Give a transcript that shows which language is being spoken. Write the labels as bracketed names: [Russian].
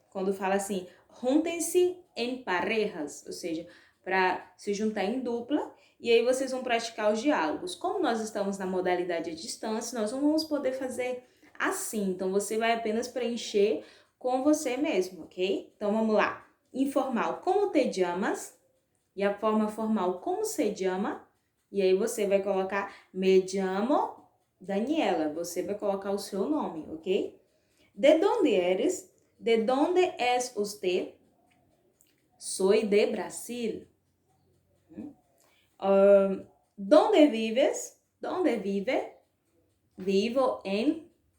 [Portuguese] Quando fala assim, juntem-se em parejas, ou seja, para se juntar em dupla, e aí vocês vão praticar os diálogos. Como nós estamos na modalidade à distância, nós não vamos poder fazer assim, então você vai apenas preencher com você mesmo, ok? Então vamos lá. Informal, [Spanish] como te llamas? [Portuguese] E a forma formal, [Spanish] como se llama? [Portuguese] E aí você vai colocar [Spanish] me llamo Daniela. [Portuguese] Você vai colocar o seu nome, ok? [Spanish] De donde eres? De donde es usted? Soy de Brasil. ¿Dónde vives? ¿Dónde vive? Vivo em...